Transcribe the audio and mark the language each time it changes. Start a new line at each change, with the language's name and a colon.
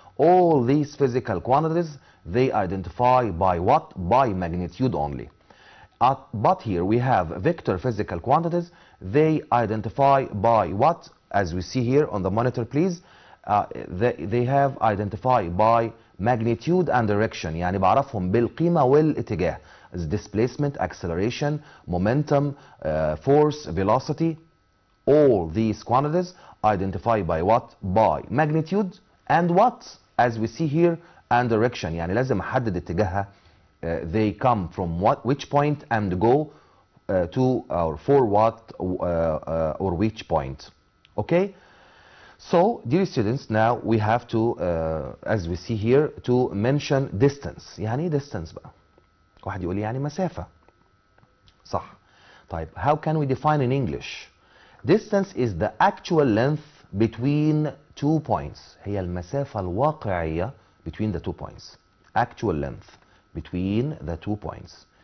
English: All these physical quantities, they identify by what? By magnitude only. But here we have vector physical quantities. They identify by what? As we see here on the monitor, please. They have identified by magnitude and direction.
Arabic: يعني بعرفهم بالقيمة والاتجاه.
English: As displacement, acceleration, momentum, force, velocity. All these quantities identified by what? By magnitude and what? As we see here, and direction.
Arabic: يعني لازم أحدد اتجاهها.
English: They come from which point and go to or for what or which point. Okay? So, dear students, now we have to, as we see here, to mention distance.
Arabic: يعني ايه distance بقى؟ واحد يقول لي يعني مسافة. صح. طيب,
English: how can we define in English? Distance is the actual length between 2 points.
Arabic: هي المسافة الواقعية
English: between the 2 points. Actual length between the 2 points.